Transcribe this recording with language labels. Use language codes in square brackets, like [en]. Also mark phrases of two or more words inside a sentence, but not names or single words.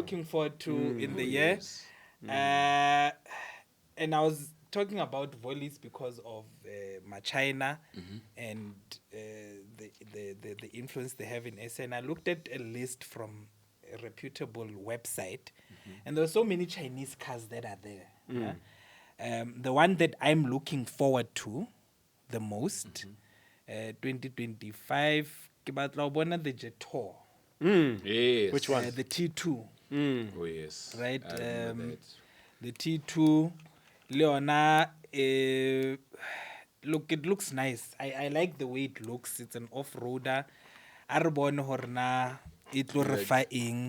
[en] looking forward to in the year. And I was talking about volleys because of China and the influence they have in SA. And I looked at a list from a reputable website, and there were so many Chinese cars that are there. Yeah? The one that I'm looking forward to the most, 2025, [st] ke batla ho bona [en] the Jetor, Yes. Which one? the T2. Oh, yes. Right, I remember that. the T2, Leona. Look, it looks nice. I like the way it looks. It's an off-roader. Arbon horna, it lo refaing.